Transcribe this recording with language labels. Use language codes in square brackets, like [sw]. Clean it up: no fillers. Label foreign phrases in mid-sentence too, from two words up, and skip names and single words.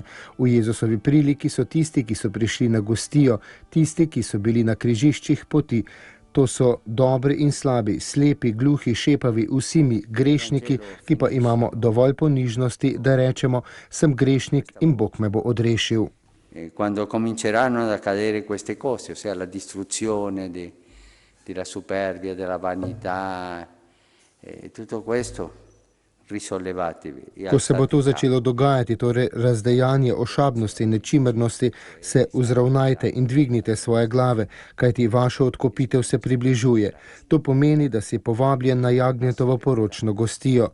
[sl] V Jezusovi priliki so tisti, ki so prišli na gostijo, tisti, ki so bili na križiščih poti. To so dobri in slabi, slepi, gluhi, šepavi, vsi mi, grešniki, ki pa imamo dovolj ponižnosti, da rečemo, sem grešnik in Bog me bo odrešil. [it] Quando cominceranno ad accadere queste cose, ossia la distruzione della superbia, della vanità, tutto questo, risollevatevi. [sl] Ko se bo to začelo dogajati, torej razdejanje, ošabnosti in nečimrnosti, se vzravnajte in dvignite svoje glave, kajti vaša odkupitev se približuje. To pomeni, da si povabljen na Jagnjetovo poročno gostijo.